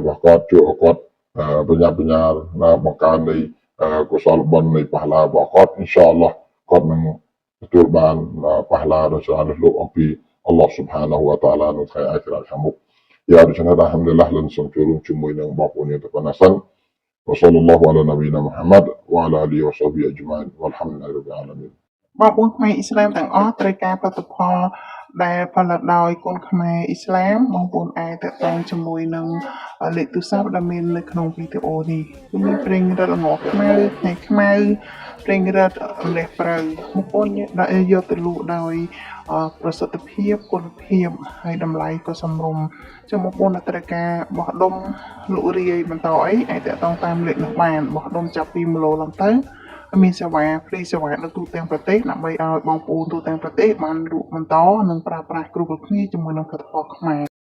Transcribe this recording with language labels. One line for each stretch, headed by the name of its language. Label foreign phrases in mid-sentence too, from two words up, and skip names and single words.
Khmer: របស់គាត់ជួយឲ្យគាត់ប្រញាប់ប្រញាល់បង្កើននៃកុសលបុណ្យនៃប៉ះឡារបស់គាត់
Arabic: إن شاء الله
Khmer: គាត់នឹងទទួលបានប៉ះឡាដោយសារលោកអំពី
Arabic: الله سبحانه وتعالى
Khmer: នៅថ្ងៃអាខិរ៉ាតខាងមុខយ៉ាដូច្នេះដល់ហាំឌុលឡាហ៍លនសូមចូលរួមជាមួយនឹងបងប្អូនយើងទៅប៉ុណ្ណាសិន
Arabic: وصلى الله على نبينا محمد وعلى آله وصحبه أجمعين والحمد لله رب العالمين
Khmer: បងប្អូនខ្មែរអ៊ីស្លាមទាំងអស់ត្រូវការផលិតផលដែលផលិតដោយគុនខ្មែរអ៊ីស្លាមបងប្អូនអាចតាក់ទង ជាមួយនឹងលេខទូរស័ព្ទដែលមាននៅក្នុងវីដេអូនេះគឺមានប្រេងរឹតល្ងខ្មៅផ្នែកខ្មៅប្រេងរឹតលេសប្រៅបងប្អូនដាក់យកទៅលក់ដោយប្រសិទ្ធភាពគុណភាពហើយតម្លៃក៏សមរម្យចឹងបងប្អូនដែលត្រូវការបោះដុំលក់រាយបន្តអីអាចតាក់ទងតាមលេខនោះបានបោះដុំចាប់ពី1គីឡូឡើងទៅមានសេវាហ្វ្រីសេវានៅទូទាំងប្រទេសដើម្បីឲ្យបងប្អូនទូទាំងប្រទេសបានលក់បន្តនិងប្រើប្រាស់គ្រប់គ្នាជាមួយនឹងផលិតផលខ្មែរ